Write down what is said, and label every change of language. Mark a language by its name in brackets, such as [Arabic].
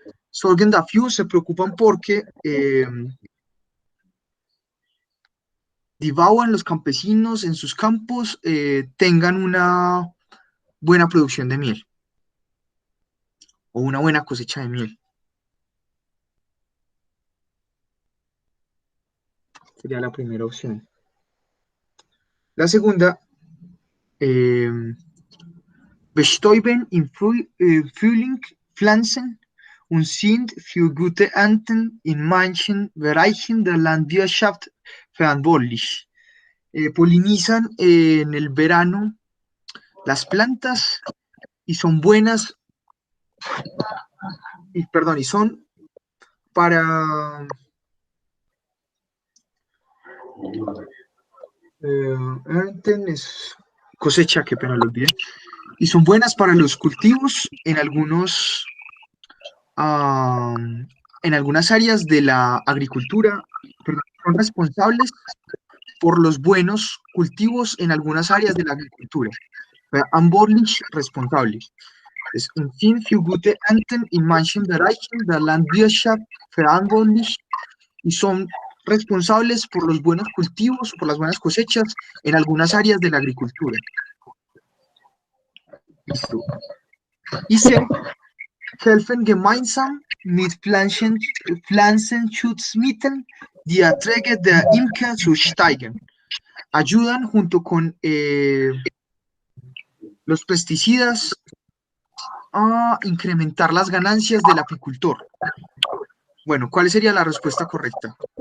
[German] Sorgen dafür [Spanish] se preocupan porque [German] die Bauern, [Spanish] los campesinos en sus campos, tengan una buena producción de miel o una buena cosecha de miel. Sería la primera opción. La segunda, [German] bestäuben im Frühling Pflanzen und sind für gute Ernten in manchen Bereichen der Landwirtschaft verantwortlich. [Spanish] Polinizan en el verano las plantas y son buenas, y son para Ernten es cosecha, qué pena lo olvidé. Y son buenas para los cultivos en algunas áreas de la agricultura, perdón, son responsables por los buenos cultivos en algunas áreas de la agricultura. Verantwortlich, responsable. Es un fin [German] für gute Ernten in manchen Bereichen der Landwirtschaft verantwortlich [Spanish] y son responsables por los buenos cultivos, por las buenas cosechas en algunas áreas de la agricultura. Listo. Y se [German] helfen gemeinsam mit Pflanzenschutzmitteln die Erträge der Imker zu steigern. [Spanish] Ayudan junto con los pesticidas a incrementar las ganancias del apicultor. Bueno, ¿cuál sería la respuesta correcta?